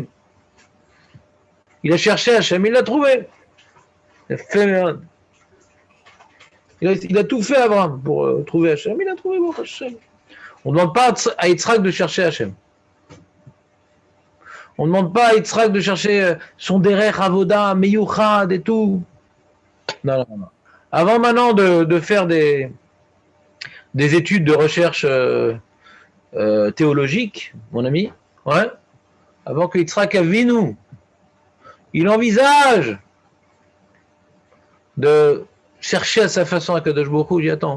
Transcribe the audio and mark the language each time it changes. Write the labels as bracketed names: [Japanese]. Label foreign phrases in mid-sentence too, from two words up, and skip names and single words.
[French] Il a cherché Hachem, il l'a trouvé. Il a tout fait Avraham pour trouver Hachem, il a trouvé Hachem. On ne demande pas à Yitzhak de chercher Hachem. On ne demande pas à Yitzhak de chercher son [Hebrew] דרך עבודה, [French] meyuchad et tout. Non. Avant maintenant de faire des études de recherche théologique, mon ami, ouais, avant que Yitzhak Avinu, il envisage de chercher à sa façon à [Hebrew] קדוש ברוך הוא, [French] j'y attends.